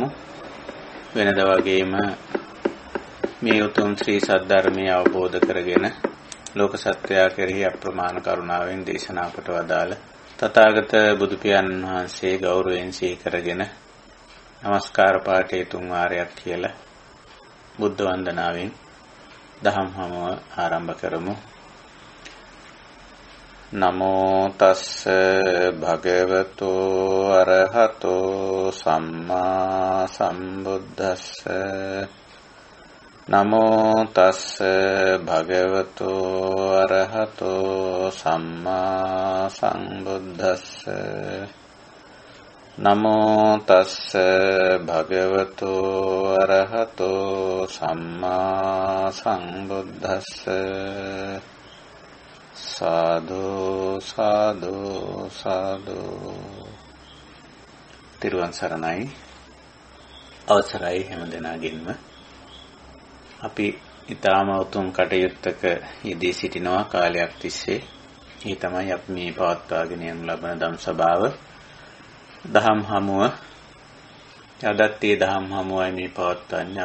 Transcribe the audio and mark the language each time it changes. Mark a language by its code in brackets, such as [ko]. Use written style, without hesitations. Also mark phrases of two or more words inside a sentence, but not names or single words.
[si] වෙනදා වගේම මේ උතුම් ශ්‍රී සද්ධර්මය අවබෝධ කරගෙන ලෝක සත්‍යය කෙරෙහි අප්‍රමාණ කරුණාවෙන් දේශනා කොට වදාළ තථාගත බුදු පියාණන් වහන්සේ ගෞරවයෙන් සිහි කරගෙන නමස්කාර පාඨය 3 වාරයක් කියලා බුද්ධ වන්දනාවෙන් දහම් හමුව ආරම්භ කරමු. [pi] නමෝ තස්ස භගවතෝ අරහතෝ සම්මා සම්බුද්දස්ස. නමෝ තස්ස භගවතෝ අරහතෝ සම්මා සම්බුද්දස්ස. නමෝ තස්ස භගවතෝ අරහතෝ සම්මා සම්බුද්දස්ස. [si] සාදු සාදු සාදු. තිරුවන් සරණයි. අවසරයි හැමදෙනාගෙන්ම. අපි ඊටාම උතුම් කටයුත්තක යෙදී සිටිනවා කාලයක් තිස්සේ. ඒ තමයි අපි මේ පවත්වාගෙන යනු ලබන ධම් සභාව. දහම් හමුව. අදත් මේ දහම් හමුවයි මේ පවත්වන්නේ.